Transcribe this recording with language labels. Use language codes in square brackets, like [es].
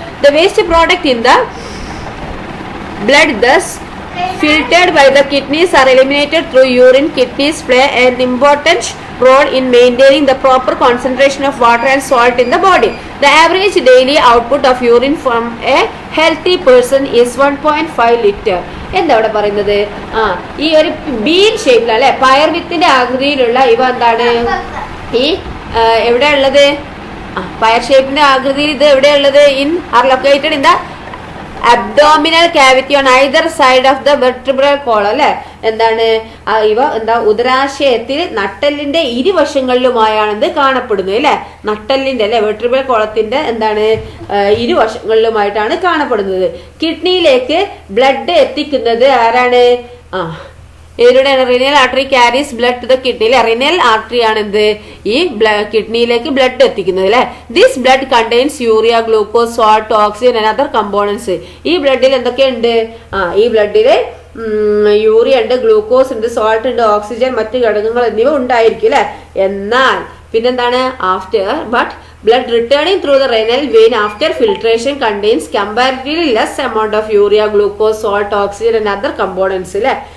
[en] The waste product in the blood thus filtered by the kidneys are eliminated through urine. Kidneys play an important role in maintaining the proper concentration of water and salt in the body. The average daily output of urine from a healthy person is 1.5 liter. [ml] എന്താ ഇവിടെ പറയുന്നത്? ഈ ഒരു been ഷേപ്പിൽ അല്ലെ, പയർ വിത്തിന്റെ ആകൃതിയിലുള്ള ഇവ എന്താണ്? ഈ എവിടെ ഉള്ളത്? പയർ ഷേപ്പിന്റെ ആകൃതിയിൽ ഇത് എവിടെയുള്ളത്? [en] are located in the abdominal cavity on either side of the vertebral column [ml] അല്ലെ. എന്താണ്? ഇവ എന്താ? ഉദരാശയത്തിൽ നട്ടെല്ലിന്റെ ഇരുവശങ്ങളിലുമായാണ് ഇത് കാണപ്പെടുന്നത് അല്ലെ. നട്ടെല്ലിന്റെ അല്ലെ വെർട്ടിബ്രൽ കോളത്തിന്റെ എന്താണ്? ഇരുവശങ്ങളിലുമായിട്ടാണ് കാണപ്പെടുന്നത്. കിഡ്നിയിലേക്ക് ബ്ലഡ് എത്തിക്കുന്നത് ആരാണ്? ഇതിലൂടെയാണ് [en] Renal artery carries blood to the kidney അല്ലെ. [ml] റിനൽ ആർട്ടറി ആണ് എന്ത്? ഈ കിഡ്നിയിലേക്ക് ബ്ലഡ് എത്തിക്കുന്നത് അല്ലെ. [en] This blood contains urea, glucose, salt, oxygen and other components. [ml] ഈ ബ്ലഡിൽ എന്തൊക്കെയുണ്ട്? ഈ ബ്ലഡില് യൂറിയ ഉണ്ട്, ഗ്ലൂക്കോസ് ഉണ്ട്, സോൾട്ട് ഉണ്ട്, ഓക്സിജൻ, മറ്റ് ഘടകങ്ങൾ എന്നിവ ഉണ്ടായിരിക്കും അല്ലെ. എന്നാൽ പിന്നെന്താണ്? [en] but blood returning through the renal vein after filtration contains comparatively less amount of urea, glucose, salt, oxygen and other components അല്ലെ.